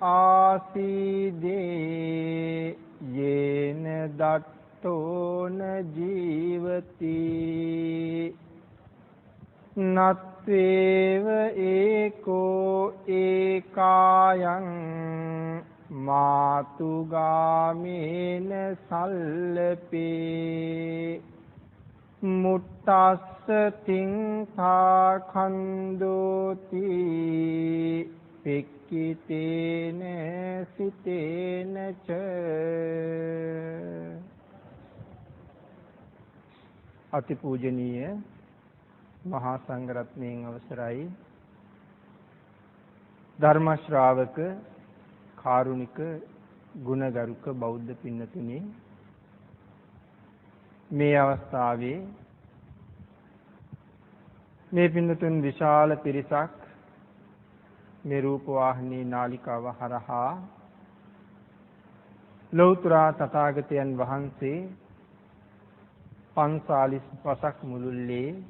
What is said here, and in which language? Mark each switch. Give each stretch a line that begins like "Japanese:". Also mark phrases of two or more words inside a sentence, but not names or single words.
Pali: ආසීදේ යේන දත්තෝන ජීවති නත්වේව ඒකෝ ඒකායන් මාතුගාමේන සල්ලපේ මුට්ටස්ස තින්ඛා ඛන්දෝති පික්කිතේන සිතේන ච
Sinhala: අතිපූජනීය මහා සංඝරත්නයන් අවසරයි ධර්ම ශ්‍රාවක කාරුණික ගුණගරුක බෞද්ධ පින්නතුනි මේ අවස්ථාවේ මේ පින්නතුන් විශාල පිරිසක් මේ රූපවාහිනී නාලිකාව හරහා ලෞතර තථාගතයන් වහන්සේ 45 මුළුල්ලේ